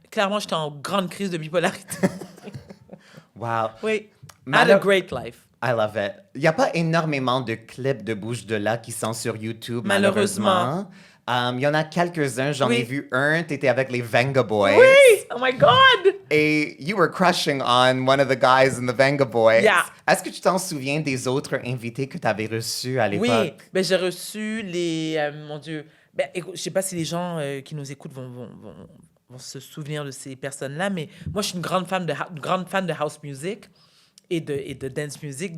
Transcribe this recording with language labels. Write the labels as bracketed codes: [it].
[fr] Clairement, j'étais en grande crise de bipolarité. Wow! Oui. [en] I had a great life. I love it. [fr] Il n'y a pas énormément de clips de Bouche de là qui sont sur YouTube, Malheureusement. malheureusement. Il y en a quelques-uns. J'en Oui. ai vu un. Tu étais avec les Venga Boys. Oui! [en] Oh my God! [fr] Et [en] you were crushing on one of the guys in the Venga Boys. Yeah. [fr] Est-ce que tu t'en souviens des autres invités que tu avais reçus à l'époque? Oui, ben, j'ai reçu les... mon Dieu. Ben, écoute, je sais pas si les gens qui nous écoutent vont se souvenir de ces personnes-là, mais moi, je suis une grande fan de house music et de dance music.